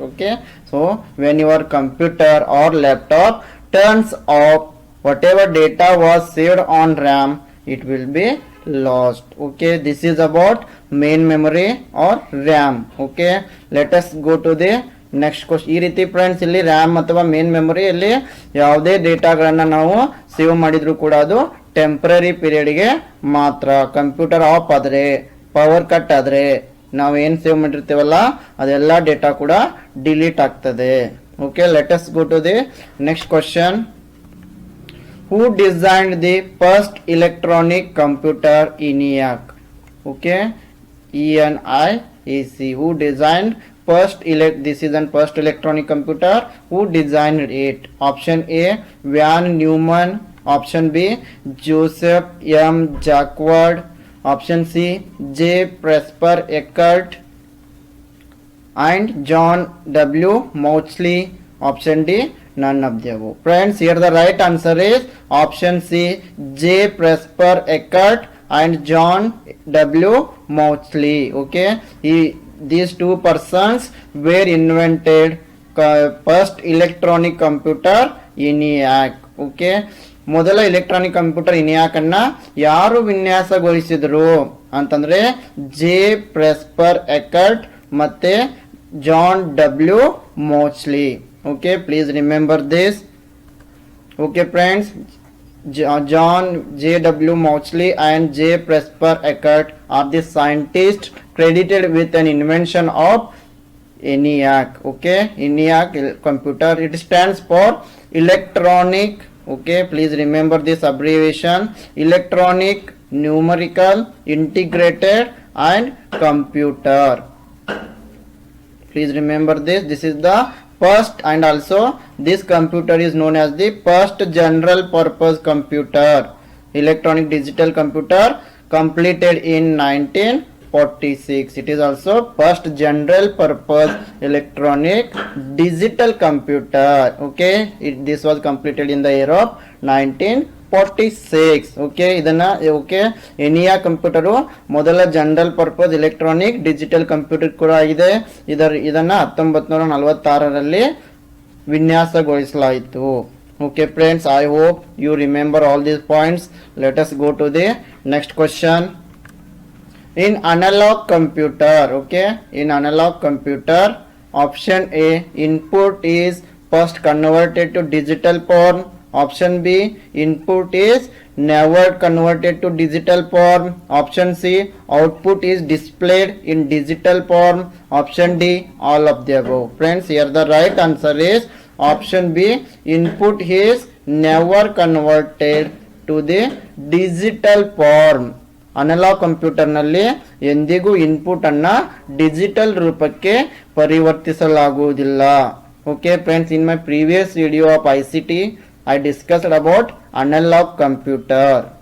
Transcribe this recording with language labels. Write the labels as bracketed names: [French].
[English] Okay, so when your computer or laptop turns off, whatever data was saved on RAM, it will be lost. Okay, this is about main memory or RAM. Okay, let us go to the next question. [Kannada] ಈ ರೀತಿ friends ಇಲ್ಲಿ RAM ಅಥವಾ main ಮೆಮೊರಿಯಲ್ಲಿ ಯಾವುದೇ ಡೇಟಾಗಳನ್ನು ನಾವು save ಮಾಡಿದ್ರು ಕೂಡ ಅದು temporary ಪೀರಿಯಡ್ಗೆ ಮಾತ್ರ. ಕಂಪ್ಯೂಟರ್ ಆಫ್ ಆದರೆ, ಪವರ್ ಕಟ್ ಆದರೆ ನಾವು ಏನು ಸೇವ್ ಮಾಡಿರ್ತೀವಲ್ಲ ಅದೆಲ್ಲ ಡೇಟಾ ಕೂಡ ಡಿಲೀಟ್ ಆಗ್ತದೆ. [English] Okay, let us go to the next question. Who designed the first electronic computer ENIAC? Okay, ENIAC. Who designed first first electronic computer? Who designed it? Option A, Van Neumann. Option B, Joseph M. Jacquard. Option C, J. Presper Eckert and John W. Mauchly. Option D, none of the above. Friends, here the right answer is option C, J. Presper Eckert and John W. Mauchly. Okay, these two persons were invented first electronic computer ENIAC. [Kannada] Okay, ಮೊದಲ electronic computer ENIAC ಅನ್ನ ಯಾರು ವಿನ್ಯಾಸಗೊಳಿಸಿದ್ರು ಅಂತಂದ್ರೆ J ಪ್ರೆಸ್ಪರ್ ಎಕರ್ಟ್ ಮತ್ತೆ John W ಮೌಚ್ಲಿ. [English] Okay, please remember this. Okay friends, John J.W. Mauchly and J. Presper Eckert are the scientists credited with an invention of ENIAC. Okay, ENIAC computer, it stands for electronic. Okay, please remember this abbreviation: electronic, numerical, integrated and computer. Please remember this. This is the first, and also this computer is known as the first general purpose computer, electronic digital computer, completed in 1946. It is also first general purpose electronic digital computer. Okay, this was completed in the year of 1946. 46. [Kannada] Okay ಇದನ್ನ okay ಎನಿಯಾ computer ಮೊದಲ general purpose electronic digital computer ಕೂಡ ಆಗಿದೆ. ಇದನ್ನ 1946ರಲ್ಲಿ ವಿನ್ಯಾಸಗೊಳಿಸಲಾಯಿತು. [English] Okay friends, I hope you remember all these points. Let us go to the next question. In analog computer, okay, in analog computer, option A, input is first converted to digital form. Option B, input is never converted to digital form. Option C, output is displayed in digital form. Option D, all of the above. Friends, here the right answer is option B, input is never converted to the digital form. [Kannada] Analogue ಕಂಪ್ಯೂಟರ್ನಲ್ಲಿ ಎಂದಿಗೂ input ಅನ್ನ digital ರೂಪಕ್ಕೆ ಪರಿವರ್ತಿಸಲಾಗುವುದಿಲ್ಲ. [English] Okay friends, in my previous video of ICT I discussed about analog computer.